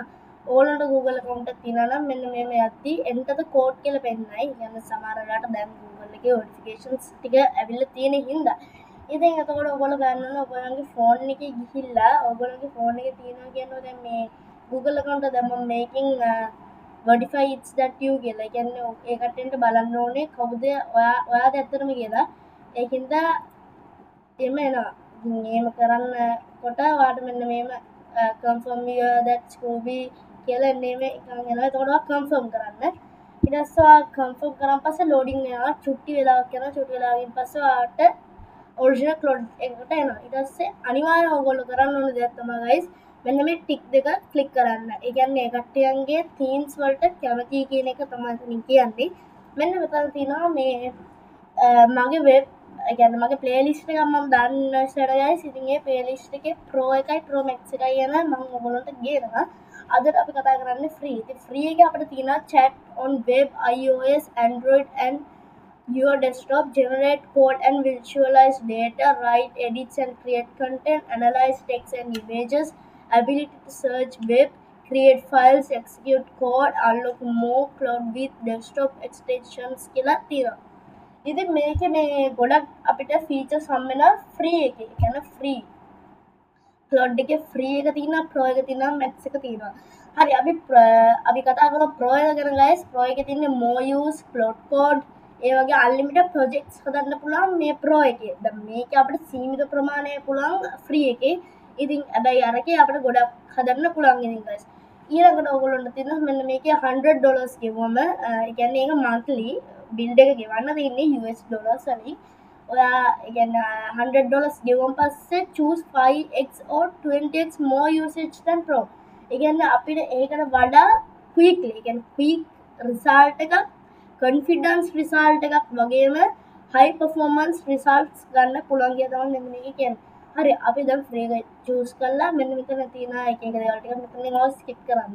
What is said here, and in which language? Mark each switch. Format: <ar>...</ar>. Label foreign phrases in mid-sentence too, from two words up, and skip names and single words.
<si>ඕගොල්ලන්ට Google account එක තියෙනවා නම් මෙන්න මේම යද්දි</si> <en>enter the code</en> <si>කියලා පෙන්නයි. يعني සමහර වෙලාවට දැන් Google එකේ notifications ටික ඇවිල්ලා තියෙන හින්දා. ඉතින් එතකොට ඔයගොල්ලෝ ගන්න ඕන ඔයගොල්ලන්ගේ phone එකේ ගිහිල්ලා ඔයගොල්ලන්ගේ phone එකේ තියෙනවා කියනවා දැන් මේ Google account එක දැන් මම මේකෙන්</si> <en>verify it's that you</en> <si>කියලා. ඒ කියන්නේ ඒ කට්ටියන්ට බලන්න ඕනේ කවුද ඔයාද ඇත්තටම කියලා. ඒකින්ද එම එනවා. මේම කරන්නකොට ඔයාලට මෙන්න මේම</si> <en>confirm that Scooby</en> <si>කියලා නේම එකක් එනවා. එතකොට ඔයා confirm කරන්න. ඊට පස්සේ ඔයා confirm කරාන් පස්සේ loading එනවා. චුට්ටි වෙලාවක් යනවා. චුට්ටි වෙලාවකින් පස්සේ ඔයාට original Cloud එකට එනවා. ඊට පස්සේ අනිවාර්යයෙන් ඔයගොල්ලෝ කරන්න ඕන දෙයක් තමයි guys මෙන්න මේ ටික් දෙක ක්ලික් කරන්න. ඒ කියන්නේ ඒ කට්ටියන්ගේ themes වලට කැමති කියන එක තමයි ඉතින් කියන්නේ. මෙන්න මෙතන තියෙනවා මේ මගේ වෙබ් ඒ කියන්නේ මගේ playlist එක මම දාන්න ඉස්සර guys. ඉතින් ඒ playlist එකේ Pro එකයි Pro Max එකයි යන මම ඔයගොල්ලන්ට ගේනවා. අද අපි කතා කරන්නේ free. ඉතින් free එකේ අපිට තියෙනවා</si> <en>chat on web, iOS, Android and your desktop, generate code and visualize data, write, edit and create content, analyze text and images, ability to search web, create files, execute code, unlock more cloud with desktop extensions</en> <si>කියලා තියෙනවා. ඉතින් මේකේ මේ ගොඩක් අපිට features හම් වෙනවා free එකේ. ඒ කියන්නේ free. Cloud එකේ free එක තියෙනවා, pro එක තියෙනවා, max එක තියෙනවා. හරි අපි කතා කරමු pro එක ගැන guys. pro එකේ තියෙන්නේ</si> <en>more use, cloud code</en> <si>ඒ වගේ unlimited projects හදන්න පුළුවන් මේ pro එකේ. දැන් මේක අපිට සීමිත ප්‍රමාණය පුළුවන් free එකේ. ඉතින් හැබැයි අරකේ අපිට ගොඩක් හදන්න පුළුවන් ඉතින් guys. ඊළඟට ඔයගොල්ලන්ට තියෙනවා මෙන්න මේකේ $100 ගෙවුවම ඒ කියන්නේ ඒක</si> <en>monthly bill</en> <si>එක ගෙවන්න තියෙන්නේ</si> <en>US dollars</en> <si>වලින්. ඔයා ඒ කියන්නේ $100 ගෙවුවම පස්සේ</si> <en>choose 5x or 20x more usage than pro.</en> <si>ඒ කියන්නේ අපිට ඒකට වඩා quickly ඒ කියන්නේ</si> <en>quick result</en> <si>එකක්</si> <en>confidence result</en> <si>එකක් වගේම</si> <en>high performance results</en> <si>ගන්න පුළුවන් කියලා තමයි මෙන්න මේක කියන්නේ. හරි අපි දැන් free එක choose කළා. මෙන්න මෙතන තියෙන එක දේවල් ටික මෙතනින් ඔය skip කරන්න.</si>